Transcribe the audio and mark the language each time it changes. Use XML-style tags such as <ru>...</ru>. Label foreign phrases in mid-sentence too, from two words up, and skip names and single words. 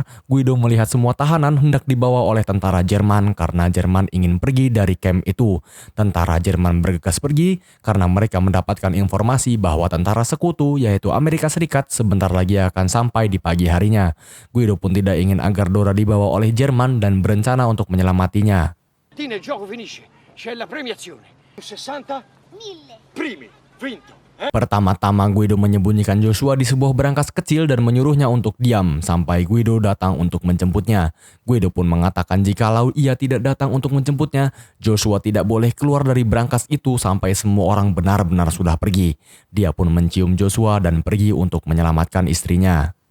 <id>Guido melihat semua tahanan hendak dibawa oleh tentara Jerman karena Jerman ingin pergi dari camp itu. Tentara Jerman bergegas pergi karena mereka mendapatkan informasi bahwa tentara sekutu yaitu Amerika Serikat sebentar lagi akan sampai di pagi harinya. Guido pun tidak ingin agar Dora dibawa oleh Jerman dan berencana untuk menyelamatinya.</id> <it>Il gioco finisce, c'è la premiazione. 60 1000. primi, vinto.</it> <id>Pertama-tama Guido menyembunyikan Joshua di sebuah berangkas kecil dan menyuruhnya untuk diam sampai Guido datang untuk menjemputnya. Guido pun mengatakan jikalau ia tidak datang untuk menjemputnya, Joshua tidak boleh keluar dari berangkas itu sampai semua orang benar-benar sudah pergi. Dia pun mencium Joshua dan pergi untuk menyelamatkan istrinya.</id>